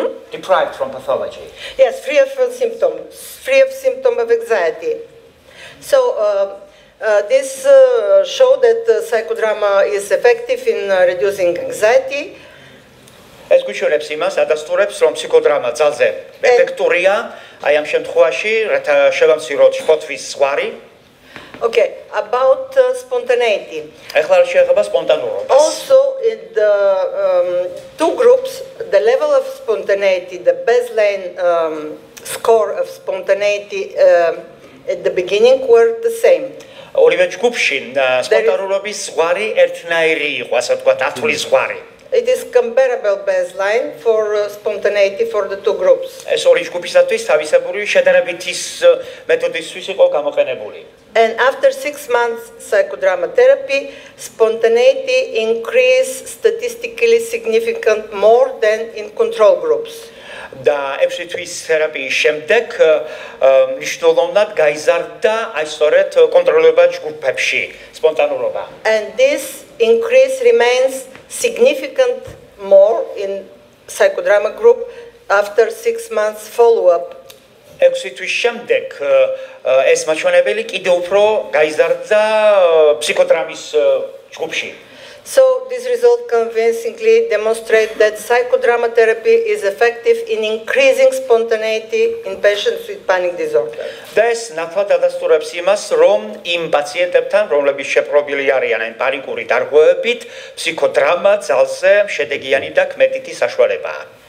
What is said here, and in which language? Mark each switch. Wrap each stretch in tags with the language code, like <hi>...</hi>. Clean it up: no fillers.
<en>Deprived from pathology. Yes, free of symptom of anxiety. So this show that psychodrama is effective in reducing anxiety.</en> <ka>ეს გვიჩვენებს იმას, ადასტურებს, რომ ფსიქოდრამა ძალზე ეფექტურია, აი ამ შემთხვევაში, რათა შევამციროთ შფოთვის ზღვარი.</ka> <en>Okay, about spontaneity.</en> <ka>ეხლა შეეხება სპონტანურობას.</ka> <en>Also in the two groups, the level of spontaneity, the baseline score of spontaneity at the beginning were the same.</en> <ka>ორივე ჯგუფში სპონტანურობის ზღვარი ერთნაირი იყო, ასე ვთქვათ, ათვლის ზღვარი.</ka> <en>It is comparable baseline for spontaneity for the two groups.</en> <ka>ეს ორი ჯგუფისათვის თავისებური შედარებითი მეთოდისთვის იყო გამოყენებული.</ka> <en>And after 6 months psychodrama therapy, spontaneity increased statistically significant more than in control groups.</en> <ka>და 6 თვის თერაპიის შემდეგ მნიშვნელოვნად გაიზარდა აი სწორედ კონტროლება ჯგუფებში, სპონტანურობა.</ka> <en>And this increase remains significant more in psychodrama group after 6 months follow-up.</en> <ka>6 თვის შემდეგ ეს მაჩვენებელი კიდევ უფრო გაიზარდა ფსიქოდრამის ჯგუფში.</ka> <en>So this result convincingly demonstrates that psychodrama therapy is effective in increasing spontaneity in patients with panic disorder.</en> <ka>და ეს ნათლად ადასტურებს იმას, რომ იმ პაციენტებთან, რომლებიც შეპყრობილი არიან ან პანიკური დარღვევებით, ფსიქოდრამა ძალზე შედეგიანი და კმეტითი საშუალებაა.</ka>